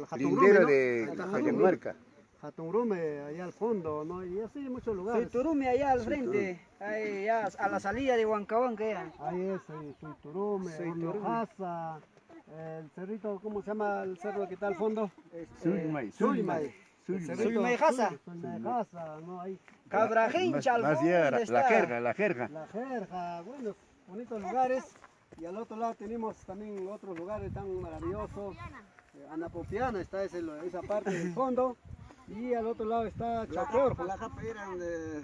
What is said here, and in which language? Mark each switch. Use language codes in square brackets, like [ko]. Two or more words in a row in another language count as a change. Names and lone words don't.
[es] lindero Jatunrume, de ¿no? Cajamarca. Jatunrume, allá al fondo, ¿no? Y así muchos lugares. Suiturume allá al frente. Ahí ya a la salida de Huancahuanca ya. Ahí es, Suiturume, Hornojasa, el cerrito, ¿cómo se llama el cerro que está al fondo? Sulimay. Sulimay. Sulimayjasa. Sulimayjasa, ¿no? Ahí. Cabrajencha al Más fondo llega está. la jerga. La Jerja, bueno, bonitos lugares. Y al otro lado tenemos también otros lugares tan maravillosos. Anapopiana está esa parte del fondo. Y al otro lado está Chacorjo. La japa era donde